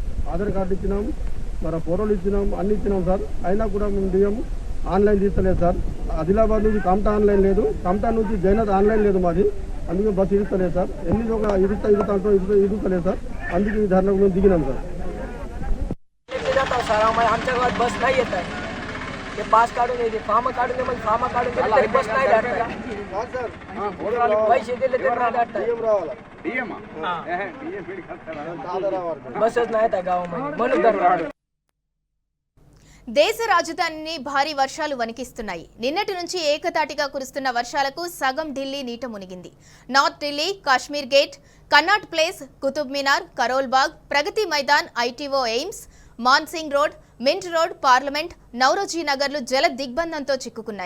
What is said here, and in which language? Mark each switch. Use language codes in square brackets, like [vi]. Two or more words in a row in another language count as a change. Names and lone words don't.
[te] ఆధార్ కార్డు ఇచ్చినాం, మరి ఫోటోలు ఇచ్చినాం, అన్ని ఇచ్చినాం సార్. అయినా కూడా మేము డిఎం ఆన్లైన్ తీస్తలేదు సార్. ఆదిలాబాద్ నుంచి కమటా ఆన్లైన్ లేదు, కమటా నుంచి జైనత్ ఆన్లైన్ లేదు మాది. అందుకే బస్సు ఇరుస్తలేదు సార్. ఎన్ని ఇరుస్తలేదు సార్. అందుకే ఈ ధర్నాకు మేము దిగినాం సార్. [mr] सर आमच्या गावात बस नाही येत आहे. ते पास काढून येते, फॉर्म काढून दे, मग फॉर्म काढून दे तरी बस नाही जात आहे. पैसे दिले तरी नाही जात आहे. बसच नाही त्या गावामध्ये म्हणून तर [te] దేశ రాజధానిని భారీ వర్షాలు వణికిస్తున్నాయి. నిన్నటి నుంచి ఏకతాటిగా కురుస్తున్న వర్షాలకు సగం ఢిల్లీ నీట మునిగింది. నార్త్ ఢిల్లీ, కాశ్మీర్ గేట్, కన్నాట్ ప్లేస్, కుతుబ్ మినార్, కరోల్ బాగ్, ప్రగతి మైదాన్, ఐటీఓ ఎయిమ్స్, మాన్సింగ్ రోడ్, మింట్ రోడ్, పార్లమెంట్, నౌరోజీ నగర్లు జల దిగ్బంధంతో చిక్కుకున్నాయి.